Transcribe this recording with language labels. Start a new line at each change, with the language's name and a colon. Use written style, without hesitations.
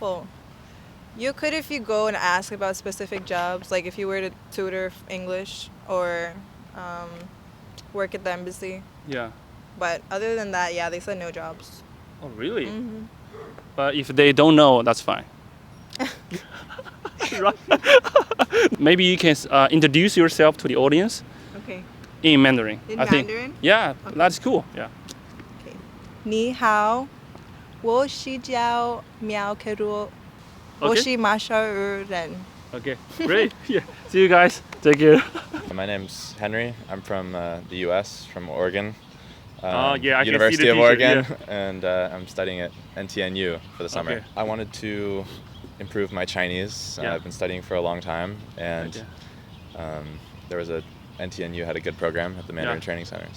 English: Well, you could if you go and ask about specific jobs, like if you were to tutor English or work at the embassy. Yeah. But other than that, they said no jobs. Oh, really? Mm-hmm. But if they don't know, that's fine. Right. Maybe you can introduce yourself to the audience. Okay. In Mandarin. In I think. Mandarin? Yeah, Okay. that's cool. Yeah. Okay.
Chinese: 你好，我是叫苗可如，我是马绍尔人。
English: Okay, great. Yeah. See you guys. Take care. My name's Henry. I'm from the U.S., from Oregon. I can see University the of t-shirt, Oregon, yeah. And I'm studying at NTNU for the summer. Okay. I wanted to improve my Chinese. Yeah. I've been studying for a long time, and there was NTNU had a good program at the Mandarin Training Center.